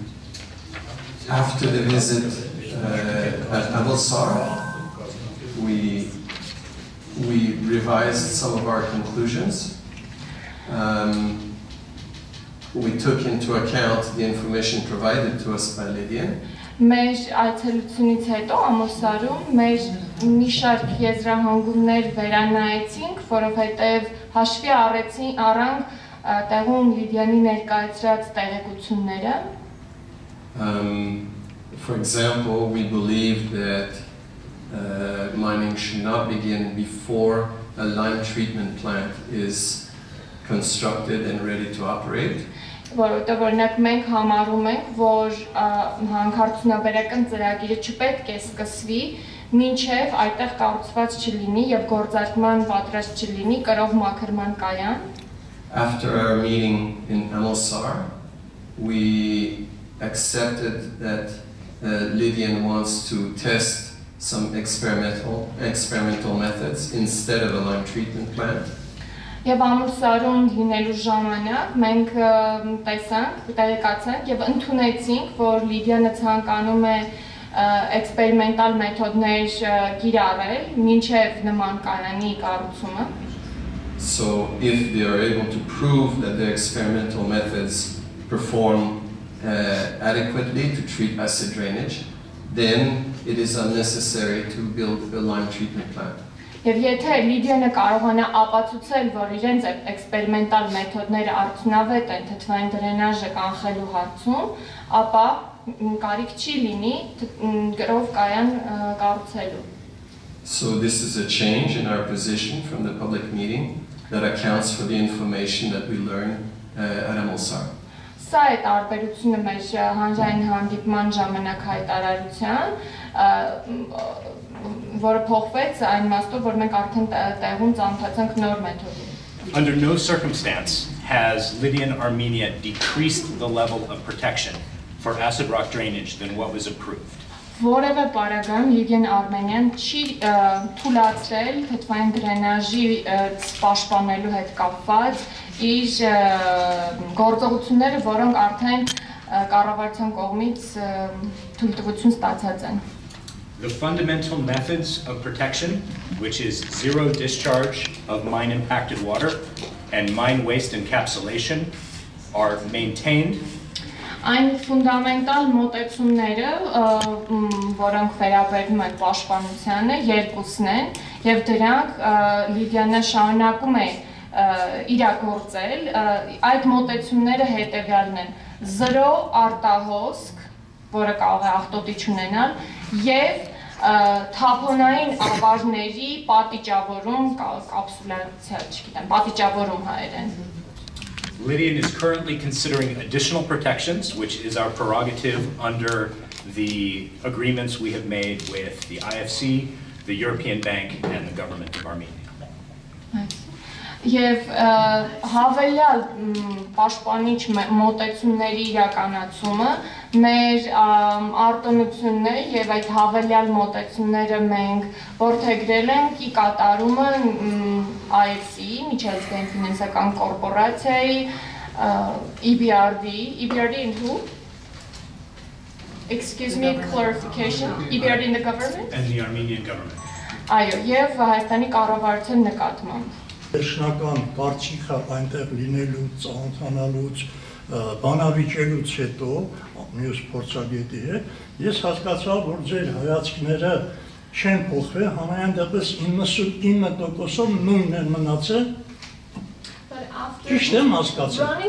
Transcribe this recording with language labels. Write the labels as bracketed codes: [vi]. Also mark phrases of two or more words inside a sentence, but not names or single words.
[en] After the visit at Abelsar, we revised some of our conclusions. We took into account the information provided to us by Lydian. [hy] Մեր այցելությունից հետո Ամոսարում մեր մի շարք եզրահանգումներ վերանայեցինք, որովհետև հաշվի առանք տեղում Լիդիանի ներկայացրած տեղեկությունները. [en] For example, we believe that mining should not begin before a lime treatment plant is constructed and ready to operate. [hy] Որովհետև օրինակ մենք համարում ենք, որ հանքարդյունաբերական ծրագիրը չպետք է սկսվի, մինչև այդտեղ կառուցված չլինի եւ գործարկման պատրաստ չլինի կրող մաքրման կայան. [en] After our meeting in Amosar, we accepted that Lydian wants to test some experimental methods instead of a lime treatment plant. [hy] Եվ Ամոսարում լինելու ժամանակ մենք տեղեկացանք եւ ընդունեցինք, որ Լիդիանը ցանկանում է էքսպերիմենտալ մեթոդներ կիրառել մինչև նման կայանի կառուցումը. [en] So if they are able to prove that the experimental methods perform adequately to treat acid drainage, then it is unnecessary to build a lime treatment plant. [hy] Եվ եթե Լիդիանը կարողանա ապացուցել, որ իրենց էքսպերիմենտալ մեթոդները արդյունավետ են թթվային դրենաժը կանխելու հարցում, ապա կարիք չի լինի գրով կայան կառուցելու։ [en] So this is a change in our position from the public meeting that accounts for the information that we learn at Amulsar. [hy] Սա է տարբերությունը մեր հանրային հանդիպման ժամանակ հայտարարության, որը փոխվեց այն իմաստով, որ մենք արդեն տեղում ծանոթացանք նոր մեթոդին։ [en] Under no circumstance has Lydian Armenia decreased the level of protection for acid rock drainage than what was approved. [hy] Որևէ պարագայում Lydian Armenian չի թույլատրել թթվային դրենաժի պաշտպանելու հետ կապված իր գործողությունները, որոնք արդեն կառավարության կողմից թույլտվություն ստացած են։ [en] The fundamental methods of protection, which is zero discharge of mine impacted water and mine waste encapsulation, are maintained. [hy] Այն ֆունդամենտալ մոտեցումները, որոնք վերաբերում են պաշտպանությանը, երկուսն են, եւ դրանք Լիդիանը շարունակում է իրագործել, այդ մոտեցումները հետեւյալն են. 0 արտահոսք, որը կարող է աղտոտիչ ունենալ, եւ թափոնային ավարների պատիճավորում, կապսուլյացիա, չգիտեմ, պատիճավորում հայերեն։ [en] Lydian is currently considering additional protections, which is our prerogative under the agreements we have made with the IFC, the European Bank, and the government of Armenia. [hy] Եվ հավելյալ պաշտպանիչ մոտեցումների իրականացումը մեր արտոնություններ եւ այդ հավելյալ մոտեցումները մենք որդեգրել ենք ի կատարումը IFC-ի, միջազգային ֆինանսական կորպորացիայի, EBRD [en] in who? Excuse me, clarification. EBRD in the government? And the Armenian government. [hy] Այո, եւ Հայաստանի կառավարության նկատմամբ։ Վերջնական կարծիքը այնտեղ լինելուց, ծանոթանալուց, բանավիճելուց հետո մյուս փորձագետի հետ, ես հասկացա, որ ձեր հայացքները չեն փոխվել, համայն դեպս 99%-ով նույնն են մնացել։ Ճիշտ եմ հասկացել։